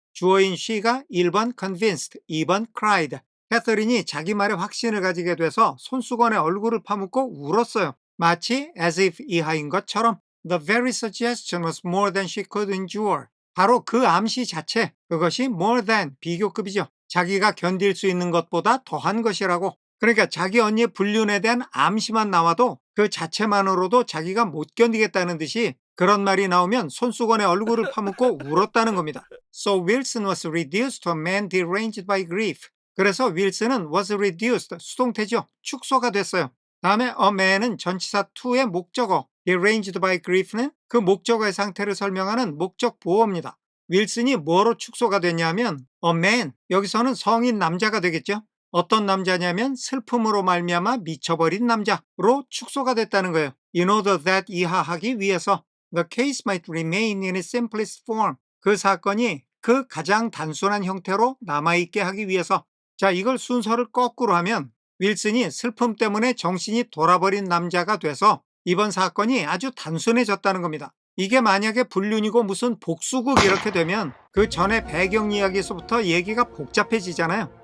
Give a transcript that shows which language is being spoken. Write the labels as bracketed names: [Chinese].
[Korean] 주어인 she가 1번 convinced, 2번 cried. 캐서린이 자기 말에 확신을 가지게 돼서 손수건에 얼굴을 파묻고 울었어요. 마치 as if 이하인 것처럼. [English] The very suggestion was more than she could endure. [Korean] 바로 그 암시 자체, 그것이 more than, 비교급이죠. 자기가 견딜 수 있는 것보다 더한 것이라고. 그러니까 자기 언니의 불륜에 대한 암시만 나와도 그 자체만으로도 자기가 못 견디겠다는 듯이 그런 말이 나오면 손수건에 얼굴을 파묻고 울었다는 겁니다. [English] So Wilson was reduced to a man deranged by grief. [Korean] 그래서 윌슨은 [English] was reduced, [Korean] 수동태죠. 축소가 됐어요. 다음에 a man은 전치사 to의 목적어, [English] deranged by grief [Korean] 는 그 목적어의 상태를 설명하는 목적 보어입니다. 윌슨이 뭐로 축소가 됐냐면 a man, 여기서는 성인 남자가 되겠죠. 어떤 남자냐면 슬픔으로 말미암아 미쳐버린 남자로 축소가 됐다는 거예요. [English] In order that [Korean] 이하하기 위해서 [English] the case might remain in its simplest form. [Korean] 그 사건이 그 가장 단순한 형태로 남아있게 하기 위해서. 자, 이걸 순서를 거꾸로 하면 윌슨이 슬픔 때문에 정신이 돌아버린 남자가 돼서 이번 사건이 아주 단순해졌다는 겁니다. 이게 만약에 불륜이고 무슨 복수극 이렇게 되면 그 전에 배경 이야기에서부터 얘기가 복잡해지잖아요.